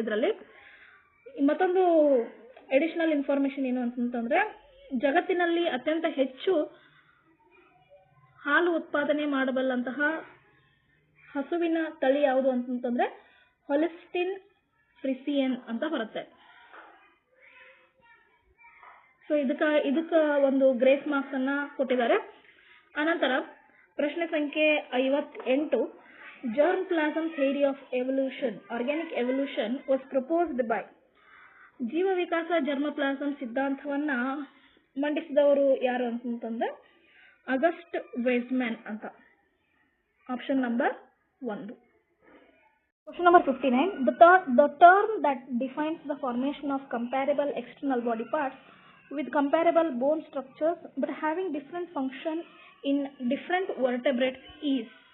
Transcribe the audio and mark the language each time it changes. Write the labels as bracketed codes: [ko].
[kn] ಇದರಲ್ಲಿ ಮತ್ತೊಂದು additional information ಏನು ಅಂತಂದ್ರೆ ಜಗತ್ತಿನಲ್ಲಿ ಅತ್ಯಂತ ಹೆಚ್ಚು ಹಾಲು ಉತ್ಪಾದನೆ ಮಾಡಬಲ್ಲಂತಹ ಹಸುವಿನ ತಳಿ ಯಾವುದು ಅಂತಂದ್ರೆ ಹೊಲಿಸ್ಟಿನ್ ಫ್ರಿಸಿಯನ್ ಅಂತ ಬರುತ್ತೆ. ಸೊ ಇದಕ್ಕ ಒಂದು ಗ್ರೇಸ್ ಮಾರ್ಕ್ಸ್ ಅನ್ನ ಕೊಟ್ಟಿದ್ದಾರೆ. ಅನಂತರ ಪ್ರಶ್ನೆ ಸಂಖ್ಯೆ 58. [en] Germplasm theory of evolution, organic evolution was proposed by. [kn] ಜೀವ ವಿಕಾಸ ಜರ್ಮಪ್ಲಾಸಂ ಸಿದ್ಧಾಂತವನ್ನ ಮಂಡಿಸಿದವರು ಯಾರು ಅಂತಂದ್ರೆ ಅಗಸ್ಟ್ ವೆಜ್ಮ್ಯಾನ್ ಅಂತ. [en] Option number 1. Question number 59. The term that defines the formation of comparable external body parts with comparable bone structures but having different function in different vertebrates is.